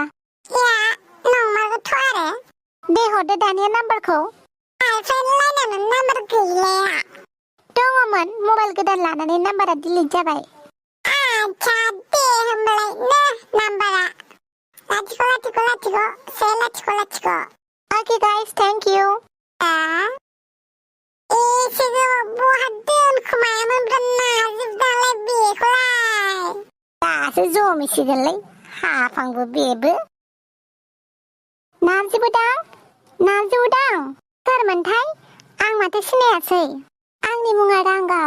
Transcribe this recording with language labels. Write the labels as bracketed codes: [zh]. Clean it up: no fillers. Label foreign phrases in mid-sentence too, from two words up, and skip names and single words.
[brx] नंमारगौथ' आरो दे हरदो दानिया नाम्बारखौ गार्लफ्रेन्ड लायनानै नाम्बार गैलाया दङमोन मबाइल गोदान लानानै नाम्बारा डिलिट जाबाय आच्छा दे होमबालाय नो नाम्बारा लाथिख'। [en] Okay guys, thank you. [brx] एसे गोबाव बहा दोनखोमायामोनब्रा नाजोबदांलाय बेखौलाय दासो जमिसिगोनलै हाफांबो बेबो नार्जि बुदां सोरमोनथाय आं माथो सिनायासै आंनि मुङा रांगाव